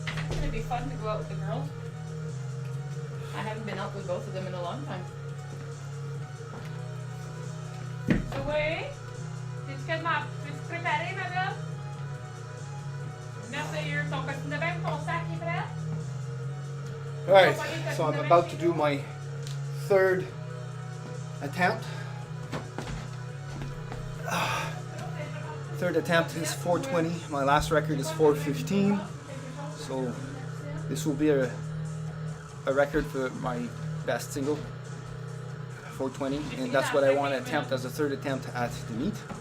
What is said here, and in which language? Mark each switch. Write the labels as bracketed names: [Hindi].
[English] It'd be fun to go out with the girls. I haven't been out with both of them in a long time. [French] Oui? T'es-tu préparée, ma belle? Merveilleux. Ton costume de bain pour ton sac est prêt? [English] Alright, so I'm about to do my third attempt. Third attempt is 420. My last record is 415. So this will be a record for my best single, 420, and that's what I want to attempt as a third attempt at the meet.